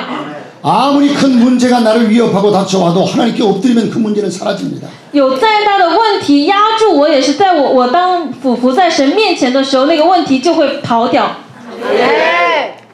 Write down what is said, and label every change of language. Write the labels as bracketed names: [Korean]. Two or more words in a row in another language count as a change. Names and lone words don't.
[Korean] 아무리 큰 문제가 나를 위협하고 닥쳐와도 하나님께 엎드리면 그 문제는 사라집니다. [Chinese] 有再大的问题压住我，也是在我当俯伏在神面前的时候，那个问题就会逃掉。